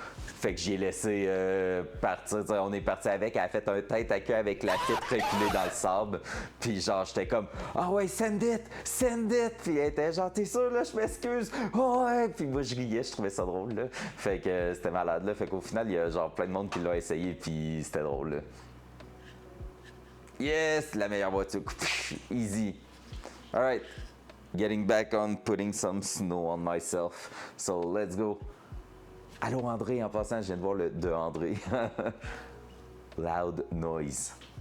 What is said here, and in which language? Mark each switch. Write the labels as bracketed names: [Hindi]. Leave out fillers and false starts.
[French] Fait que j'ai laissé partir, t'sais, on est parti avec, elle a fait un tête à queue avec la Fit reculée dans le sable, puis genre, j'étais comme, ah ouais, [English] send it, [French] puis elle était genre, t'es sûr, là, je m'excuse, oh ouais, puis moi je riais, je trouvais ça drôle, là. Fait que c'était malade, là. Fait qu'au final, il y a genre plein de monde qui l'a essayé, puis c'était drôle, là. Yes, la meilleure voiture. [English] Easy. Alright. Getting back on putting some snow on myself. So let's go. [French] Allô André, en passant, je viens de voir le de André. Loud noise.